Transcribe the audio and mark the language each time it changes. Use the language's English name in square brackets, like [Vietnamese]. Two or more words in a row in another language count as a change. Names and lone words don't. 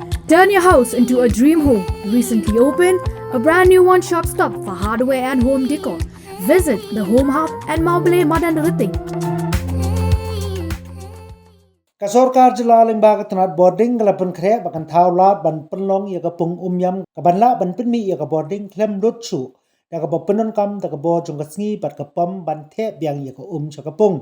[English] Turn your house into a dream home. Recently opened a brand new one-stop stop for hardware and home decor. Visit the Home Hub and Maubale Madan Riting. [Khasi] Kasorkar jylla limbaga tanat Bording galapun kre bakan thaulat ban penlong ya Pung Umiam kabanla ban Pynmih ya Bording Khlem lutsu daga penon kam daga bo jong Sngi bat pam ban the biang ya chaka Pung.